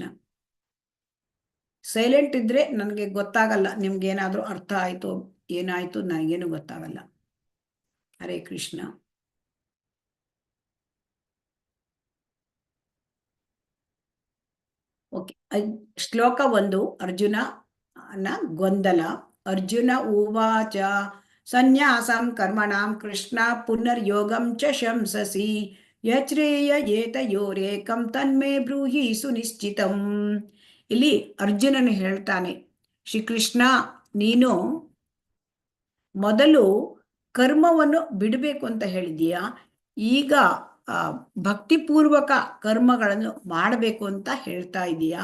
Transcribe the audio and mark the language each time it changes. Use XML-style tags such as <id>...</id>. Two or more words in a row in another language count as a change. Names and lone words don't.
<kn>ಸೈಲೆಂಟ್ ಇದ್ರೆ ನನಗೆ ಗೊತ್ತಾಗಲ್ಲ, ನಿಮ್ಗೆ ಏನಾದ್ರೂ ಅರ್ಥ ಆಯ್ತು ಏನಾಯ್ತು ನನಗೇನು ಗೊತ್ತಾಗಲ್ಲ. ಹರೇ ಕೃಷ್ಣ. ಓಕೆ, ಶ್ಲೋಕ 1, ಅರ್ಜುನ ಗೊಂದಲ.</kn> <sa>ಅರ್ಜುನ ಉವಾಚ ಸನ್ಯಾಸಂ ಕರ್ಮಣಾಂ ಕೃಷ್ಣ ಪುನರ್ಯೋಗಂ ಚ ಶಂಸಸಿ ಯಚ್ರೇಯ ಏತಯೋರೇಕಂ ತನ್ಮೇ ಬ್ರೂಹಿ ಸುನಿಶ್ಚಿತಂ.</sa> <kn>ಇಲ್ಲಿ ಅರ್ಜುನನು ಹೇಳ್ತಾನೆ, ಶ್ರೀಕೃಷ್ಣ ನೀನು ಮೊದಲು ಕರ್ಮವನ್ನು ಬಿಡಬೇಕು ಅಂತ ಹೇಳಿದೀಯಾ, ಈಗ ಭಕ್ತಿಪೂರ್ವಕ ಕರ್ಮಗಳನ್ನು ಮಾಡಬೇಕು ಅಂತ ಹೇಳ್ತಾ ಇದೀಯಾ.</kn>